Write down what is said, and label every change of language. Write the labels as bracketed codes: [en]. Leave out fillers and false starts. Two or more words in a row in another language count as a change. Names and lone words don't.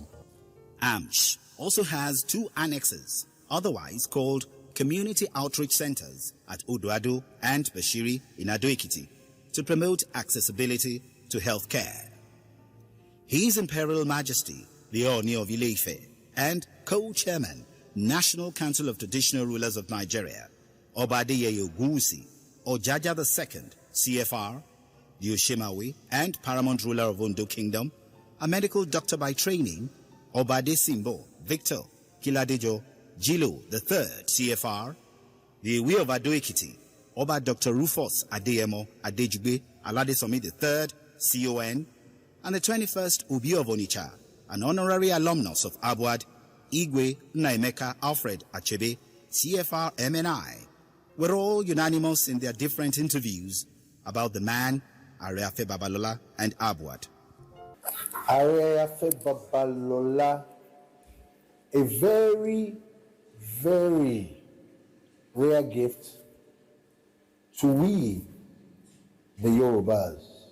[en] AMSH also has 2 annexes, otherwise called Community Outreach Centers at Odoado and Bashiri in Ado-Ekiti, to promote accessibility to healthcare. His Imperial Majesty, the Ooni of Ile-Ife, and co-chairman, National Council of Traditional Rulers of Nigeria, Oba Adeyeye Ogunwusi, Ojaja II, CFR, the Oshemawe and paramount ruler of Ondo Kingdom, a medical doctor by training, Oba Adesimbo Victor Kiladejo Jilo III, CFR, the Ewe of Ado-Ekiti, Oba Dr. Rufus Adeyemo Adejugbe Aladesomi III, CON, and the 21st Ubi of Onitsha, an honorary alumnus of Abuad, Igwe Naimeka Alfred Achebe, CFR MNI, were all unanimous in their different interviews about the man, Are Afe Babalola and Abuad. Are Afe Babalola, a very, very rare gift to we, the Yorubas.